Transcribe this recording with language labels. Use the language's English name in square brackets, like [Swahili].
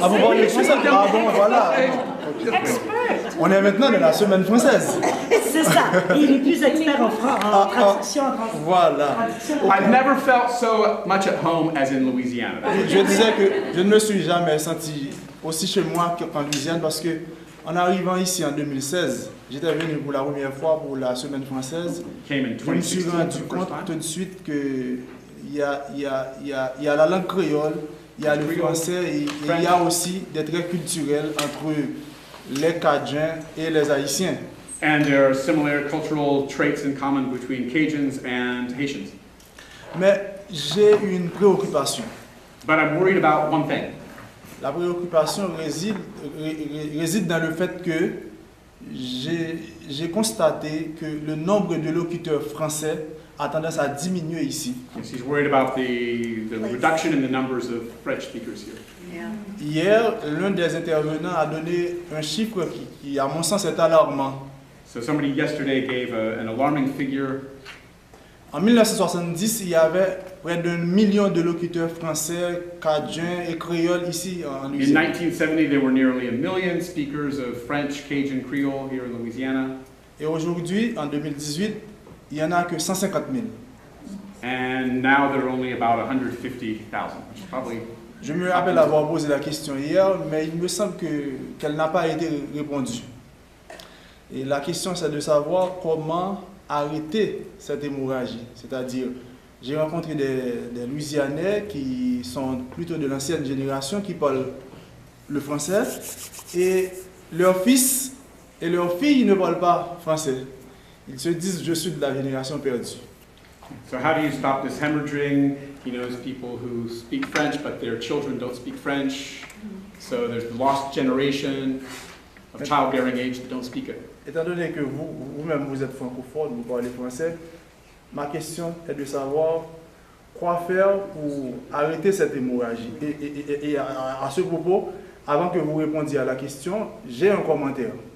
[French] Ah, vous parlez français? Ah bon, voilà. On est maintenant dans la semaine française. C'est ça. Il est plus expert en traduction. Voilà. [English] I've never felt so much at home as in Louisiana. [French] Je disais que je ne me suis jamais senti aussi chez moi qu'en Louisiane parce que en arrivant ici en 2016, j'étais venu pour la première fois pour la semaine française. Je me suis rendu compte tout de suite que il y a la langue créole, il y a le français et il y a aussi des traits culturels entre les Cajuns et les Haïtiens. [English] And there are similar cultural traits in common between Cajuns and Haitians. [French] Mais j'ai une préoccupation. [English] But I'm worried about one thing. [French] La préoccupation réside dans le fait que j'ai constaté que le nombre de locuteurs français a tendance à diminuer ici. [English] Yes, he's worried about the reduction in the numbers of French speakers here. [French] Hier, l'un des intervenants a donné un chiffre qui à mon sens, est alarmant. [English] So somebody yesterday gave an alarming figure. [French] En 1970, il y avait près d'1 million de locuteurs français, cajuns et créoles ici en [English] In [French] Louisiane. [English] 1970, there were nearly 1 million speakers of French, Cajun, Creole here in Louisiana. [French] Et aujourd'hui, en 2018, il n'y en a que 150 000. [English] And now there are only about 150,000, which is probably... [French] Je me rappelle avoir posé la question hier, mais il me semble qu'elle n'a pas été répondue. Et la question, c'est de savoir comment arrêter cette hémorragie. C'est-à-dire, j'ai rencontré des Louisianais qui sont plutôt de l'ancienne génération, qui parlent le français, et leurs fils et leurs filles ne parlent pas français. Ils se disent, je suis de la génération perdue. [English] So how do you stop this hemorrhaging? He knows people who speak French, but their children don't speak French. So there's the lost generation of childbearing age that don't speak it. [French] Étant donné que vous-même vous êtes francophone, vous parlez français, ma question est de savoir quoi faire pour arrêter cette hémorragie. Et à ce propos, avant que vous répondiez à la question, j'ai un commentaire.